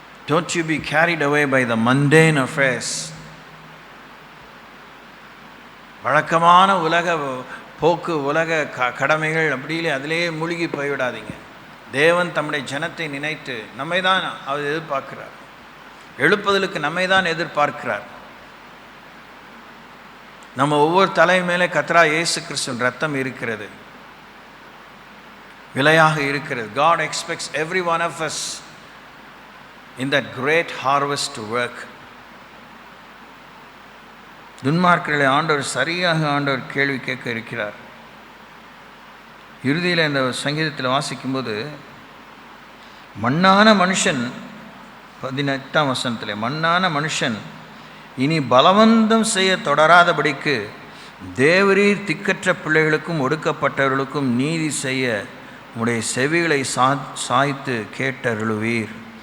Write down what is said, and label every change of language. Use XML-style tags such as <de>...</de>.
<en>Don't you be carried away by the mundane affairs.</en> <ta>வழக்கமான உலக போக்கு, உலக கடமைகள் அப்படியே அதிலேயே மூழ்கி போய்விடாதீங்க. தேவன் தம்முடைய ஜனத்தை நினைத்து நம்மை தான் அவர் எதிர்பார்க்கிறார், எழுப்புதலுக்கு நம்மை தான் எதிர்பார்க்கிறார். நம்ம ஒவ்வொரு தலை மேலே கர்த்தராகிய இயேசு கிறிஸ்துவின் ரத்தம் இருக்கிறது, விலையாக இருக்கிறது.</ta> <en>God expects every one of us in that great harvest to work.</en> <ta>துன்மார்க்கர்களை ஆண்டவர் கேள்வி கேட்க இருக்கிறார். இறுதியில் இந்த சங்கீதத்தில் வாசிக்கும்போது மண்ணான மனுஷன், 18ஆம் வசனத்தில், மண்ணான மனுஷன் இனி பலவந்தம் செய்ய தொடராதபடிக்கு தேவரீர் திக்கற்ற பிள்ளைகளுக்கும் ஒடுக்கப்பட்டவர்களுக்கும் நீதி செய்ய உம்முடைய செவிகளை சாய்த்து கேட்டருளுவீர்.</ta>